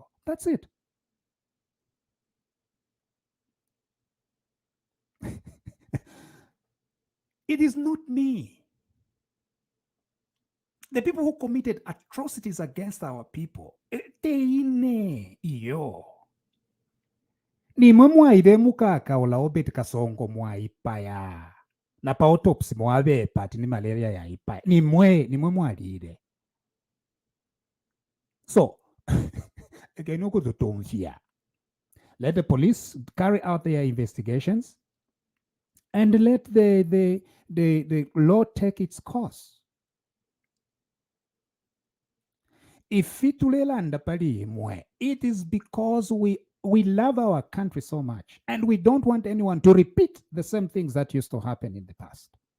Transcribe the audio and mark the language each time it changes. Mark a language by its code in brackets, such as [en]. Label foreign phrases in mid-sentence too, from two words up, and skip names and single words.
[en] That's it. It is not me. The people who committed atrocities against our people, [bem] teine iyo. Nimwe mwaide mukaka ola Obed Kasongo mwaipaya. Na pa autopsy mwabe pati ni malaria ya ipaya. Nimwe mwalide. [en] So, again, let the police carry out their investigations and let the law take its course. If it is because we love our country so much and we don't want anyone to repeat the same things that used to happen in the past.